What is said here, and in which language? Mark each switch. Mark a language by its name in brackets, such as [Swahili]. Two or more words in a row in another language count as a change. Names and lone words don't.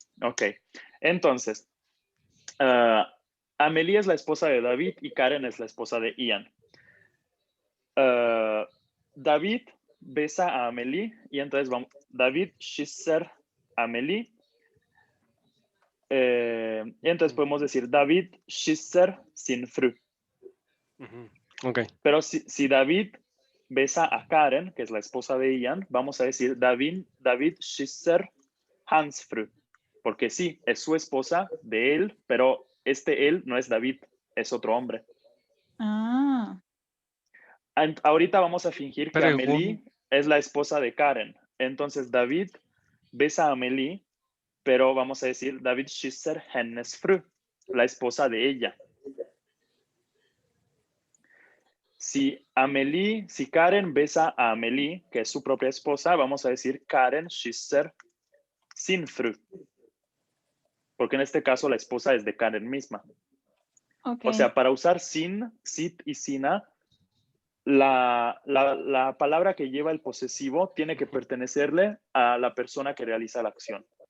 [Spanish] Ok, entonces, Amelie es la esposa de David y Karen es la esposa de Ian. David besa a Amelie y entonces vamos, David kysser Amelie. Y entonces podemos decir David [Swedish] kysser sin fru. [Spanish] Ok. Pero si David besa a Karen, que es la esposa de Ian, vamos a decir David [Swedish] kysser hans fru. [Spanish] Porque sí, es su esposa de él, pero este él no es David, es otro hombre. Ah. Ahorita vamos a fingir que Amelie es la esposa de Karen. Entonces David besa a Amelie, pero vamos a decir David [Swedish] kysser hennes fru, [Spanish] la esposa de ella. Si Karen besa a Amelie, que es su propia esposa, vamos a decir Karen [Swedish] kysser sin fru. [Spanish] Porque en este caso la esposa es de Karen misma. Okay. O sea, para usar sin, sit y sina, la palabra que lleva el posesivo tiene que pertenecerle a la persona que realiza la acción.